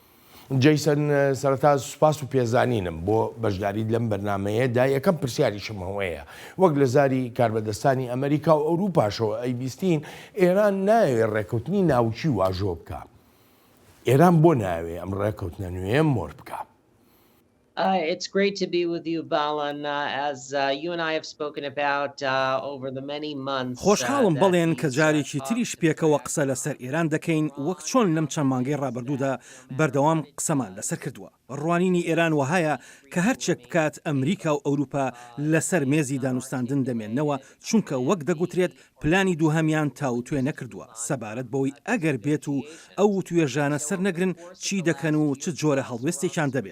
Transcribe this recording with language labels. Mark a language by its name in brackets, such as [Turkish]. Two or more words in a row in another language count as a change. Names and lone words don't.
[Central Kurdish] جەیسن سەرەتا سوپاس و پێزانینم بۆ بەشداریت لەم بەرنامەیەدا یەکەم پرسیاریشم هەوەیە وەک لە زاری کاربەدەستانی ئەمریکا و ئەوروپاشەوە ئەیبیستین ئێران ناوێت ڕێکەوتنی ناوچی واژۆ بکە. ئێران بۆ ناوێ ئەم ڕێکەوتنە نوێ مۆر بکە. [English] It's great to be with you, Balan. As you and I have spoken about over the many months. [Central Kurdish] خۆشحاڵم بەڵێن کە جارێکی تریش پێکەوە قسە لەسەر ئێران دەکەین وەک چۆن لەم چەند مانگەی ڕابردوودا بەردەوام قسەمان لەسەر کردووە. ڕوانینی ئێران وهایە کە هەرچێک بکات ئەمریکا و ئەوروپا لەسەر مێزی دانوستاندن دەمێننەوە چونکە وەک دەگوترێت پلانی دووهەمیان تاوتوێ نەکردووە سەبارەت بەوەی ئەگەر بێت و ئەو توێژانە سەر نەگرن چی دەکەن و چ جۆرە هەڵوێستێکیان دەبێت.